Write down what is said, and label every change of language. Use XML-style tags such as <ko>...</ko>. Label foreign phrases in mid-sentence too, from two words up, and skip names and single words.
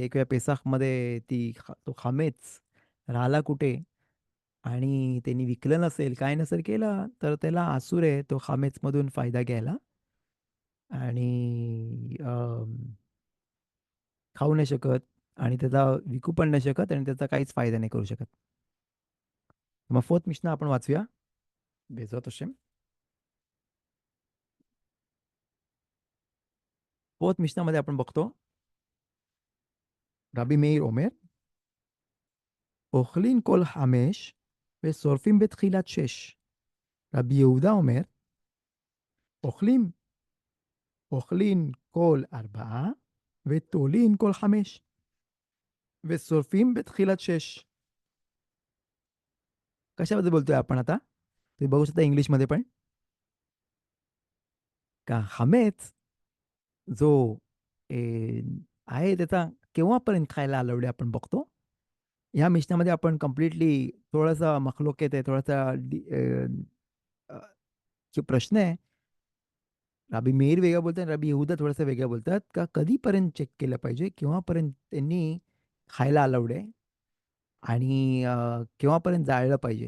<mr>एक वेळा पेसाखमध्ये तो खामेच राहिला कुठे आणि त्यांनी विकलं नसेल, काय नसेल केलं, तर त्याला आसूर आहे तो खामेचमधून फायदा घ्यायला आणि खाऊ नाही शकत आणि त्याचा विकू पण नाही शकत आणि त्याचा काहीच फायदा नाही करू शकत. मग फोर्थ मिशना आपण वाचूया.</mr> <he>בעזרת השם.</he> <mr>फोर्थ मिशनामध्ये आपण बघतो</mr> <he>רבי מאיר אומר, אוכלים כל 5 ושורפים בתחילת 6. רבי יהודה אומר, אוכלים, אוכלים כל 4 ותולים כל 5 ושורפים בתחילת 6.</he> <mr>कशाबद्दल बोलतोय आपण आता? तुम्ही बघू शकता इंग्लिशमध्ये पण. का हमेच जो ए, आहे त्याचा केव्हापर्यंत खायला अलाउड आहे आपण बघतो. ह्या मिशनामध्ये आपण कंप्लीटली थोडासा मखलोकेत आहे, थोडासा अ, जो प्रश्न आहे, रबी मेर वेगळं बोलतात आणि रबी यहूदा थोडंसं वेगळं बोलतात का कधीपर्यंत चेक केलं पाहिजे, केव्हापर्यंत त्यांनी खायला अलाउड आहे आणि केव्हापर्यंत जाळलं पाहिजे.</mr>